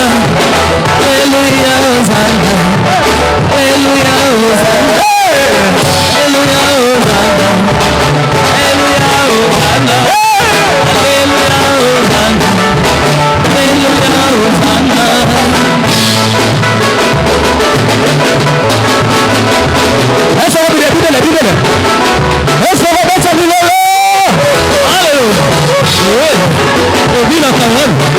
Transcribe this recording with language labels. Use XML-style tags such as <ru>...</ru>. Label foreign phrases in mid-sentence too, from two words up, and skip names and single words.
<fr>Alléluia. Hosanna. Alléluia. Hosanna. Alléluia. Hosanna. Alléluia. Hosanna. Alléluia. Hosanna. Alléluia. Hosanna.</fr> <pt>Essa é a Bíblia, Bíblia. Essa é a bênção de Deus. Aleluia. Ouvindo a palavra?</pt>